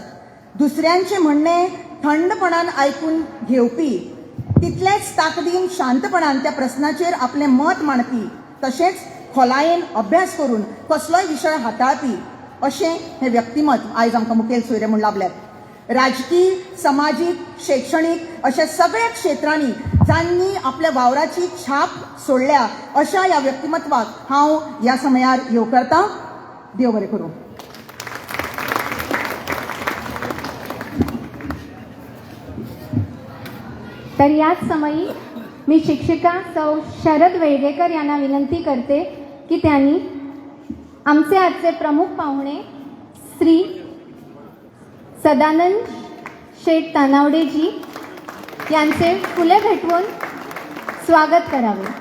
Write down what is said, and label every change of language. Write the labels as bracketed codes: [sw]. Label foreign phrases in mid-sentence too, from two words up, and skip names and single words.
[kok] दुसऱ्यांचे म्हणणे थंडपणान आयकून घेवपी, तितलेच ताकदीन शांतपणान त्या प्रस्नाचेर आपले मत मांडपी, तशेंच खोलायेन अभ्यास करून कसलोय विशय हाताळपी अशें हे व्यक्तिमत आयज आमकां मुखेल सोयरे म्हूण लाभल्यात. राजकीय, सामाजीक, शैक्षणीक अशा सगळ्या क्षेत्रांनी जांनी आपल्या वावराची छाप सोडल्या अशा ह्या व्यक्तिमत्वाक हांव ह्या समयार येवकारतां. देव बरें करूं. [mr] तर याच समयी मी शिक्षिका सौ शरद वेळगेकर यांना विनंती करते की त्यांनी आमचे आजचे प्रमुख पाहुणे श्री सदानंद शेठ तानावडेजी यांचे फुले भेटवून स्वागत करावे.